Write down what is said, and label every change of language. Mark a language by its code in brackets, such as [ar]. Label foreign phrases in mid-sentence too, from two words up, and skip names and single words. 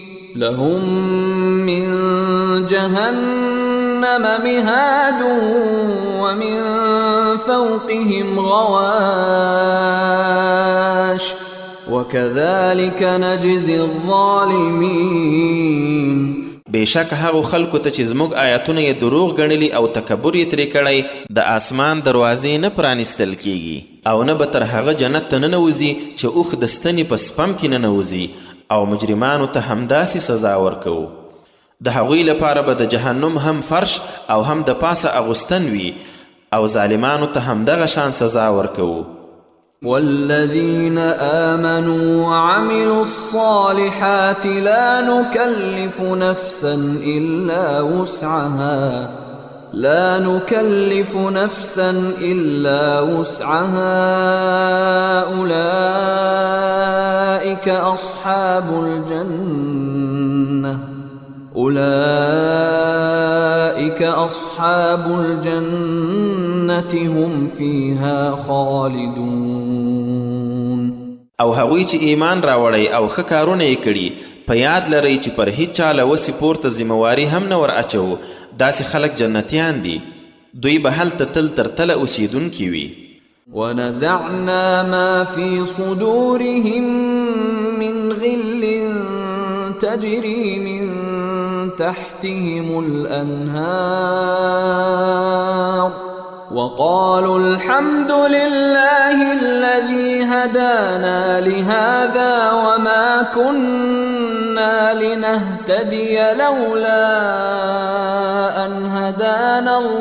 [ar] لهم من جهنم مهاد ومن فوقهم غواش وكذلك نجزي الظالمين. [ps] بېشک هغو خلکو ته چې زموږ آیاتونه یې دروغ ګڼلي او تکبر یې ترې کړی د آسمان دروازې نه پرانیستل کیږي او نه به تر هغه جنت ته ننوځي چې اوښ د ستنې په سپم کې ننوځي او مجرمانو ته همداسې سزا ورکوو. د هغوی لپاره به د جهنم هم فرش او هم د پاسه اغوستن وي او ظالمانو ته همدغه شان سزا ورکوو. [ar] والذين آمنوا وعملوا الصالحات لا نكلف نفسا إلا وسعها أولئك أصحاب الجنة هم فيها خالدون. [ps] او هغوی چې ایمان راوړی او ښه کارونه یې کړي په یاد لرئ چې پر هیڅ چا له وسې پورته ذمهواري هم نه ور اچوو. داسې خلک جنتیان دي، دوی به هلته تل تر تله اوسیدونکي وي. [ar] ونزعنا ما في صدورهم من غل تجري من تحتهم الأنهار وقالوا الحمد لله الذي هدانا لهذا وما كنا لنهتدي لولا أن هدانا